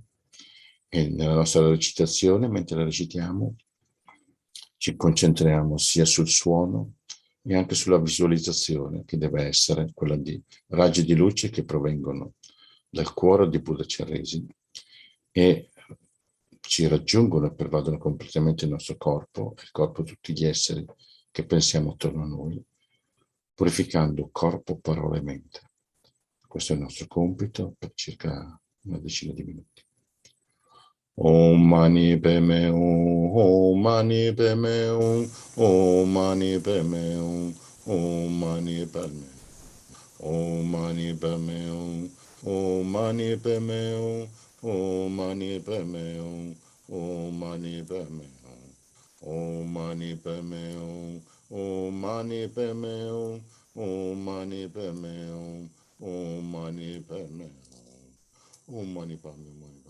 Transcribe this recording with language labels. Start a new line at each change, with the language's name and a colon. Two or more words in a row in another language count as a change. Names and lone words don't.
Italian: E nella nostra recitazione, mentre la recitiamo, ci concentriamo sia sul suono e anche sulla visualizzazione, che deve essere quella di raggi di luce che provengono dal cuore di Buddha Chenrezig e ci raggiungono e pervadono completamente il nostro corpo, il corpo di tutti gli esseri che pensiamo attorno a noi, purificando corpo, parola e mente. Questo è il nostro compito per circa una decina di minuti.
Sanskrit: Om mani padme hum, Om mani padme hum, Om mani padme hum, Om mani padme Om mani padme hum, Om mani padme hum, Om mani padme hum, Om mani padme hum, Om mani padme hum, Om mani padme hum, Om mani padme hum, Om mani padme hum, Om mani padme hum.